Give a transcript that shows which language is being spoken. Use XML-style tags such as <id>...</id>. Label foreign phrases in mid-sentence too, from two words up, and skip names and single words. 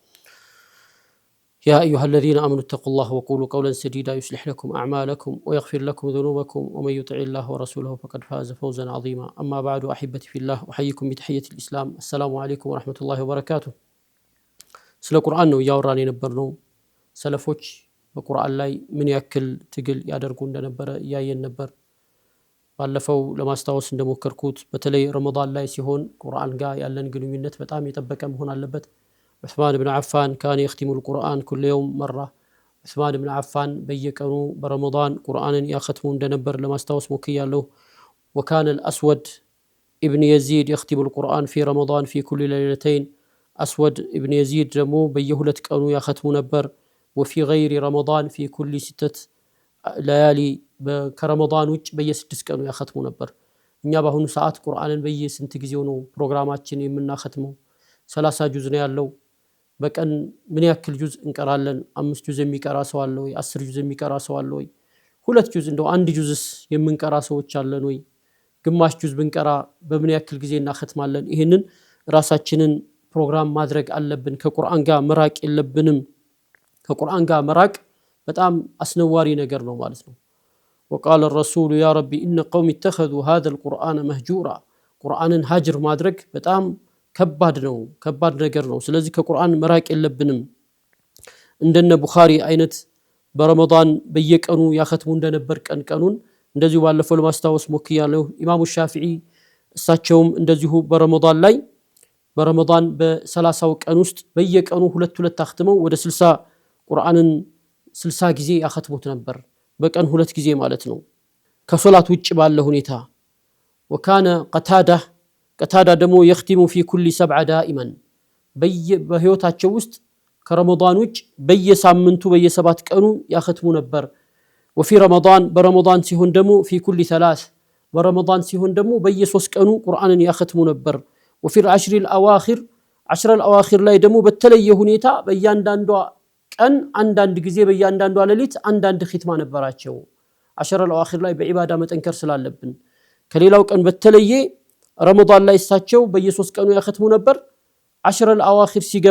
<ar>يا أيها الذين آمنوا اتقوا الله وقولوا قولا سديدا يصلح لكم أعمالكم ويغفر لكم ذنوبكم ومن يطع الله ورسوله فقد فاز فوزا عظيما أما بعد أحبتي في الله أحييكم بتحية الإسلام السلام عليكم ورحمة الله وبركاته سلا قرآن</ar> <am>ነው ያወራን የነበርነው ሰለፎች በቁርአን ላይ ምን ያክል ትግል ያደርጉ እንደነበረ ያየን ነበር ባለፈው ለማስታወስ እንደሞከርኩት በተለይ ረመዳን ላይ ሲሆን ቁርአን ጋር ያለን ግንኙነት በጣም የጠበቀ መሆን አለበት ዑስማን ኢብኑ አፋን ካን</am> <ar>يختم القرآن كل يوم مرة</ar> <am>ዑስማን ኢብኑ አፋን በየቀኑ በረመዳን ቁርአንን ያختሙ እንደነበር ለማስታወስ ሞክያለሁ</am> <ar>وكان الأسود ابن يزيد يختم القرآن في رمضان في كل ليلتين</ar> <am>أسود ابن يزيد ደግሞ በየሁለት ቀኑ ያختሙ ነበር</am> <ar>وفي غير رمضان في كل 6 ليالي</ar> <am>ከረመዳን ውጭ በየ6 ቀኑ ያختሙ ነበር እኛ በአሁኑ ሰዓት ቁርአንን በየስንት ጊዜው ነው ፕሮግራማችን የምናختመው 30 ጁዝ ነው ያለው በቀን ምን ያክል ጁዝ እንቀራለን 5 ጁዝ የሚቀራ ሰው አለ ወይ 10 ጁዝ የሚቀራ ሰው አለ ወይ 2 ጁዝ እንደው 1 ጁዝስ የምንቀራ ሰዎች አለን ወይ ግማሽ ጁዝ ብንቀራ በምን ያክል ጊዜ እናختማለን ይሄንን ራሳችንን ፕሮግራም ማድረግ አለብን ከቁርአን ጋር መራቅ የለብንም ከቁርአን ጋር መራቅ በጣም አስነዋሪ ነገር ነው ማለት ነው</am> <ar>وقال الرسول يا ربي إن قوم اتخذوا هذا القرآن مهجورا قرآن هاجر</ar> <am>ማድረግ በጣም ከባድ ነገር ነው ስለዚህ ከቁርአን መራቅ የለብንም እንደነ ቡኻሪ አይነት በረመዳን በየቀኑ ያختሙ እንደነበር ቀኑን እንደዚሁ ባለፈው ለማስታወስ ሞክያለሁ ኢማሙ ሻፊዒ እሳቸውም እንደዚሁ በረመዳን በ30 ቀን ውስጥ በየቀኑ ሁለት አختመው ወደ 60 ቁርአንን 60 ጊዜ ያختሙት ነበር በቀን 2 ጊዜ ማለት ነው ከሶላት ውጭ ባለ ሁኔታ</am> <ar>وكان قتادة</ar> <am>ደግሞ يختم</am> <ar>في كل 7 دائما</ar> <am>በህይወታቸው ውስጥ ከረመዳን ውጭ በየሳምንቱ በየ7 ቀኑ ያختሙ ነበር</am> <ar>وفي رمضان برمضان</ar> <am>ሲሆን ደግሞ</am> <ar>في كل 3 برمضان</ar> <am>ሲሆን ደግሞ በየ3 ቀኑ ቁርአንን ያختሙ ነበር</am> <ar>وفي العشر الأواخر 10 الأواخر</ar> <am>ላይ ደግሞ በተለየ ሁኔታ በእያንዳንዷ ቀን አንዳንድ ጊዜ በእያንዳንዷ ሌሊት አንዳንድ ኺትማ ነበራቸው 10 الأواخر ላይ በዒባዳ መጠንከር ስላለብን ከሌላው ቀን በተለየ ረመዳን ላይ እሳቸው በየ3 ቀኑ ያختሙ ነበር 10 الأواخر ሲገባ</am>